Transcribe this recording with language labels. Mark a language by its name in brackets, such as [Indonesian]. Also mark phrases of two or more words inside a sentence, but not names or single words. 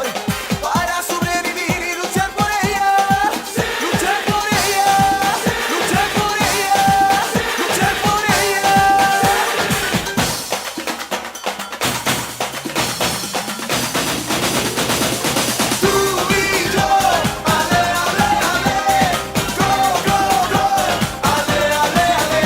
[Spanish] Para sobrevivir y luchar por ella. Luchar por ella. Luchar por ella. Luchar por ella. Tú y yo, ale, ale, ale, [English] go, go, go, [Spanish] ale, ale, ale,